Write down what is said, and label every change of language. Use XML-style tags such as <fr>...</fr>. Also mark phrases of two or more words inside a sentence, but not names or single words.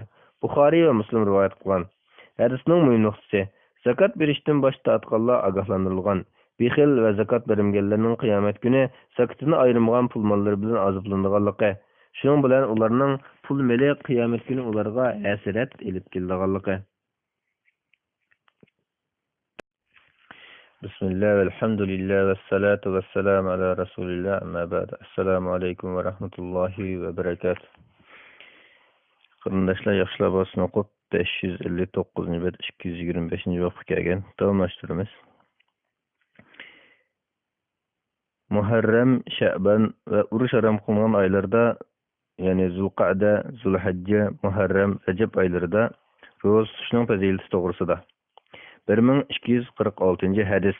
<uz>Buxoriy va Muslim rivoyat qilgan. Hadisning muhim nuqtasi: zakat berishdan bosh tortganlar ogohlantirilgan. Bexil va zakat bermaganlarning qiyomat kuni zakatini ayirmagan pul mollari bilan azoblanadiganligi, shuning bilan ularning pul meli qiyomat kuni ularga hasrat elib keladiganligi.</uz> <ar>بسم الله الحمد لله والصلاة والسلام على رسول الله أما بعد. السلام عليكم ورحمة الله وبركاته.</ar> <uz>Qarindoshlar, yaxshilar bo'lsin. O'qib 559-bet 225-bobga kelgan. Davomlashtiramiz. Muharram, Sha'ban va urush haram qilingan oylarda, ya'ni Zulqa'da, Zulhajja, Muharram, Rajab oylarida ro'za tutishning fazilati to'g'risida 1246-hadis.</uz>